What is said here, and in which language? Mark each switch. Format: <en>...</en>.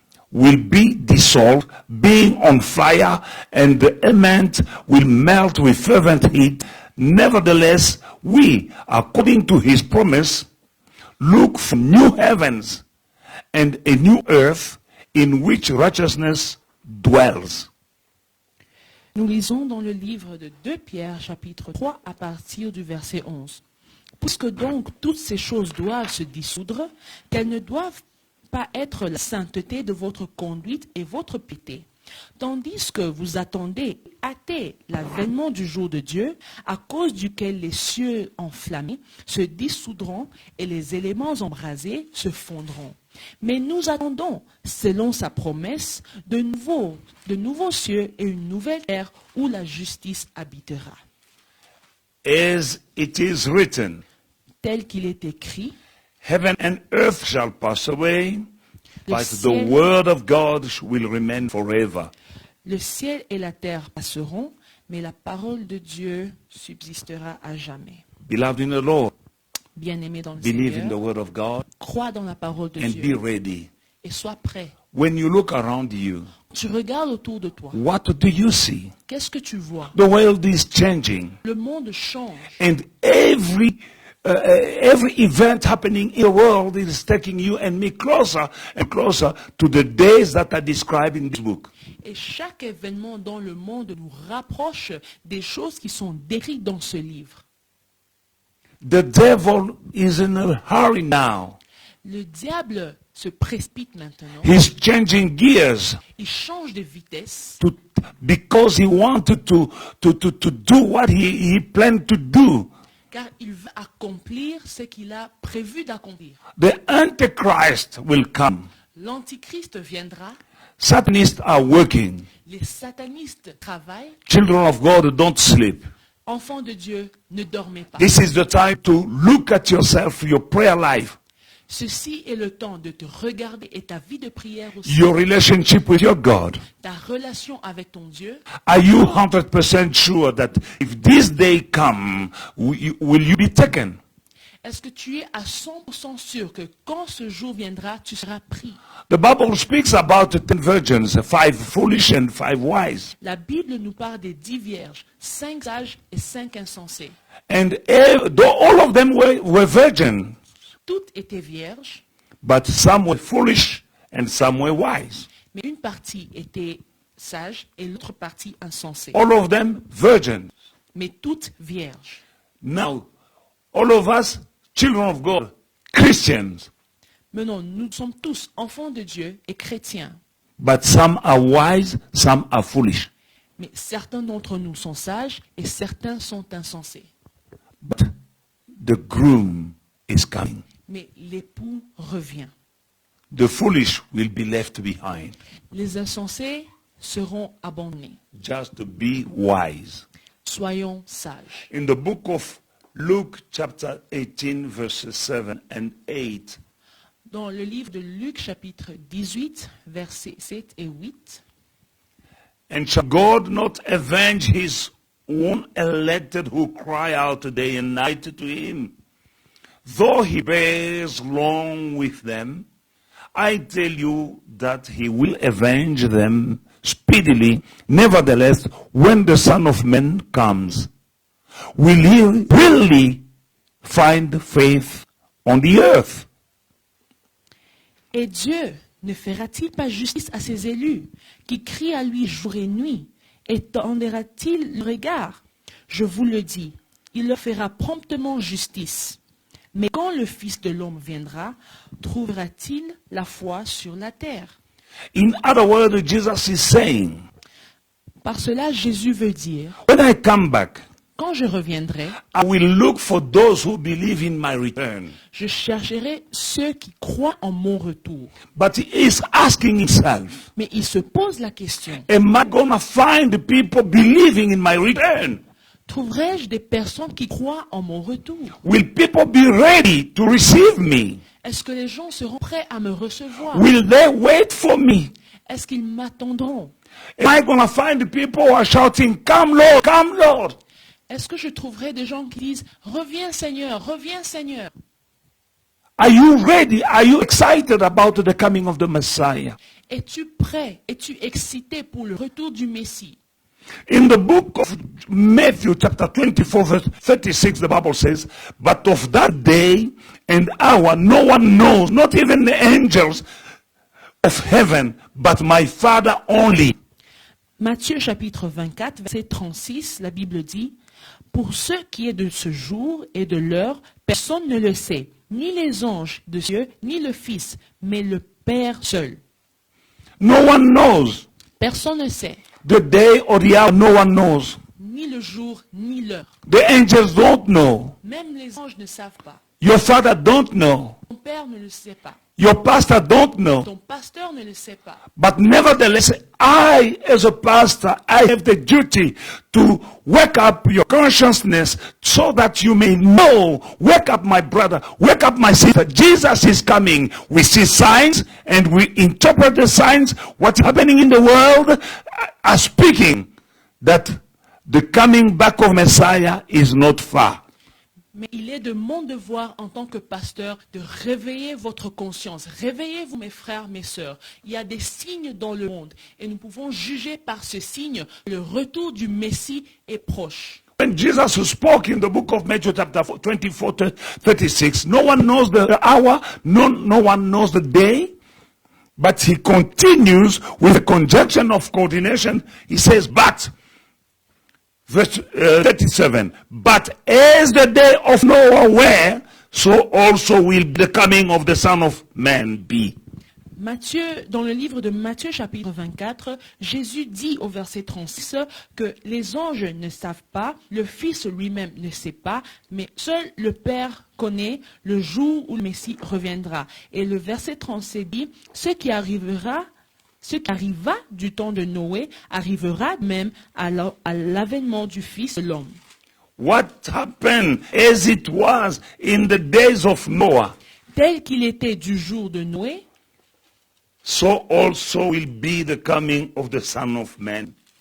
<en>will be dissolved, being on fire, and the element will melt with fervent heat. Nevertheless, we, according to his promise, look for new heavens and a new earth in which righteousness dwells.</en> <fr>nous lisons dans le livre de 2 Pierre, chapitre 3, à partir du verset 11. Puisque donc toutes ces choses doivent se dissoudre, qu'elles ne doivent pas être la sainteté de votre conduite et votre piété. Tandis que vous attendez, hâtez l'avènement du jour de Dieu, à cause duquel les cieux enflammés se dissoudront et les éléments embrasés se fondront. Mais nous attendons, selon sa promesse, de nouveaux cieux et une nouvelle terre où la justice habitera.</fr> <en>As it is written,</en> <fr>Tel qu'il est écrit,</fr> <en>heaven and earth shall pass away,</en> <fr>Le</fr> <en>but the</en> <fr>ciel-</fr> <en>word of God will remain forever.</en> <fr>le ciel et la terre passeront, mais la parole de Dieu subsistera à jamais.</fr> <en>Beloved in the Lord,</en> <fr>Bien-aimé dans le</fr> <en>believe in the</en> <fr>Seigneur,</fr> <en>word of God</en> <fr>crois dans la parole de</fr> <en>and be</en> <fr>Dieu</fr> <en>ready.</en> <fr>et sois prêt.</fr> <en>When you look around you,</en> <fr>Tu regardes autour de toi.</fr> <en>what do you see?</en> <fr>Qu'est-ce que tu vois?</fr> <en>The world is changing,</en> <fr>Le monde change.</fr> <en>and every event happening in the world is taking you and me closer and closer to the days that are described in this book.</en> <fr>Et chaque événement dans le monde nous rapproche des choses qui sont décrites dans ce livre.</fr> <en>The devil is in a hurry now.</en> <fr>Le diable se précipite maintenant.</fr> <en>He's changing gears</en> <fr>Il change de vitesse</fr> <en>because he wanted to do what he planned to do.</en> <fr>car il va accomplir ce qu'il a prévu d'accomplir.</fr> <en>The Antichrist will come.</en> <fr>L'Antichrist viendra,</fr> <en>Satanists are working.</en> <fr>les satanistes travaillent,</fr> <en>Children of God don't sleep.</en> <fr>enfants de Dieu ne dormez pas.</fr> <en>This is the time to look at yourself, your prayer life,</en> <fr>Ceci est le temps de te regarder et ta vie de prière aussi,</fr> <en>your relationship with your God.</en> <fr>ta relation avec ton Dieu.</fr> <en>Are you 100% sure that if this day come, will you be taken?</en> <fr>Est-ce que tu es à 100% sûr que quand ce jour viendra, tu seras pris?</fr> <en>The Bible speaks about the 10 virgins, 5 foolish and 5 wise.</en> <fr>La Bible nous parle des 10 vierges, 5 sages et 5 insensés.</fr> <en>And all of them were virgins,</en> <fr>Toutes étaient vierges,</fr> <en>but some were foolish and some were wise.</en> <fr>mais une partie était sage et l'autre partie insensée.</fr> <en>All of them virgins.</en> <fr>Mais toutes vierges.</fr> <en>Now, all of us, children of God, Christians,</en> <fr>Maintenant, nous sommes tous enfants de Dieu et chrétiens.</fr> <en>but some are wise, some are foolish.</en> <fr>Mais certains d'entre nous sont sages et certains sont insensés.</fr> <en>But the groom is coming.</en> <fr>Mais l'époux revient.</fr> <en>The foolish will be left behind.</en> <fr>Les insensés seront abandonnés.</fr> <en>Just to be wise.</en> <fr>Soyons sages.</fr> <en>In the book of Luke chapter 18 verses 7 and 8,</en> <fr>Dans le livre de Luc chapitre 18, versets 7 et 8,</fr> <en>and shall God not avenge his own elected who cry out day and night to him? Though he bears long with them, I tell you that he will avenge them speedily. Nevertheless, when the Son of Man comes, will he really find faith on the earth?</en> <fr>Et Dieu ne fera-t-il pas justice à ses élus, qui crient à lui jour et nuit, et tendra-t-il le regard? Je vous le dis, il leur fera promptement justice. Mais quand le Fils de l'homme viendra, trouvera-t-il la foi sur la terre?</fr> <en>In other words, Jesus is saying,</en> <fr>Par cela, Jésus veut dire,</fr> <en>when I come back,</en> <fr>quand je reviendrai,</fr> <en>I will look for those who believe in my return.</en> <fr>je chercherai ceux qui croient en mon retour.</fr> <en>But he is asking himself,</en> <fr>Mais il se pose la question,</fr> <en>am I going to find the people believing in my return?</en> <fr>trouverai-je des personnes qui croient en mon retour?</fr> <en>Will people be ready to receive me?</en> <fr>Est-ce que les gens seront prêts à me recevoir?</fr> <en>Will they wait for me?</en> <fr>Est-ce qu'ils m'attendront?</fr> <en>Am I going to find the people who are shouting, come Lord, come Lord?</en> <fr>Est-ce que je trouverai des gens qui disent « Reviens Seigneur, reviens Seigneur »</fr> <en>Are you ready? Are you excited about the coming of the Messiah?</en> <fr>Es-tu prêt? Es-tu excité pour le retour du Messie?</fr> <en>In the book of Matthew chapter 24 verse 36, the Bible says, but of that day and hour no one knows, not even the angels of heaven, but my Father only.</en> <fr>Matthieu chapitre 24, verset 36, la Bible dit « Pour ce qui est de ce jour et de l'heure, personne ne le sait, ni les anges de Dieu, ni le Fils, mais le Père seul. »</fr> <en>No one knows.</en> <fr>Personne ne sait,</fr> <en>The day or the hour, no one knows.</en> <fr>ni le jour, ni l'heure.</fr> <en>The angels don't know.</en> <fr>Même les anges ne savent pas.</fr> <en>Your father don't know.</en> <fr>Ton père ne le sait pas.</fr> <en>Your pastor don't know.</en> <fr>Ton pasteur ne le sait pas.</fr> <en>But nevertheless, I, as a pastor, I have the duty to wake up your consciousness so that you may know, wake up my brother, wake up my sister. Jesus is coming. We see signs and we interpret the signs. What's happening in the world are speaking that the coming back of Messiah is not far.</en> <fr>Mais il est de mon devoir en tant que pasteur de réveiller votre conscience. Réveillez-vous mes frères, mes sœurs. Il y a des signes dans le monde et nous pouvons juger par ce signe le retour du Messie est proche.</fr> <en>When Jesus spoke in the book of Matthew chapter 24, 36, no one knows the hour, no one knows the day, but he continues with a conjunction of coordination. He says, but, verse 37, but as the day of Noah were, so also will the coming of the Son of Man be.</en> <fr>Matthieu, dans le livre de Matthieu chapitre 24, Jésus dit au verset 36 que les anges ne savent pas, le Fils lui-même ne sait pas, mais seul le Père connaît le jour où le Messie reviendra. Et le verset 37 dit, ce qui arriva du temps de Noé arrivera même à l'avènement du Fils de l'homme.</fr> <en>What happened as it was in the days of Noah,</en> <fr>Tel qu'il était du jour de Noé,</fr> <en>so also will be the coming of the Son of Man.</en>